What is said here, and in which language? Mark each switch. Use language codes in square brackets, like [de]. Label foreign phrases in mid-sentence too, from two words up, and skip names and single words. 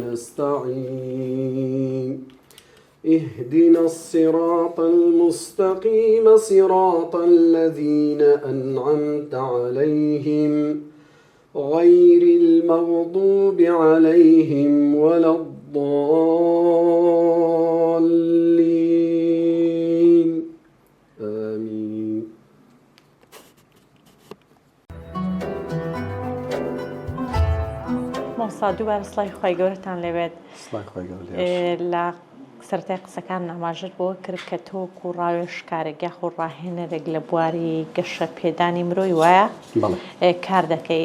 [ar] نستعين اهدنا الصراط المستقيم صراط الذين أنعمت عليهم غير المغضوب عليهم ولا الضالين آمين. [ckb] مۆسا دووبارە سڵای خۆی گەورەتان لەوێت لە سەرەتای قسەکان ئاماژت بۆ کرد کە تۆکو و ڕاوێژکارێک یاخۆ ڕاهێنەرێک لە بواری گەشە پێدانی مرۆی وایە کار دەکەی.